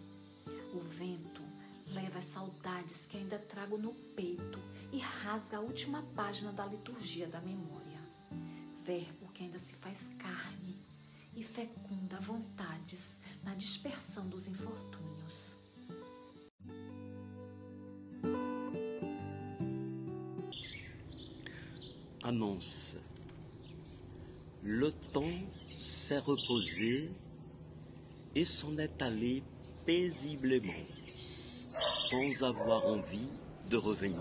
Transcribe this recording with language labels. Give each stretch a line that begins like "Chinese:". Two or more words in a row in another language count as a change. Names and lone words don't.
Portuguese: O vento leva as saudades que ainda trago no peito e rasga a última página da liturgia da memória. Verbo que ainda se faz carne e fecunda vontades na dispersão dos infortúnios.
French: Annonce. Le temps s'est reposé et s'en est allé paisiblement, sans avoir envie de revenir.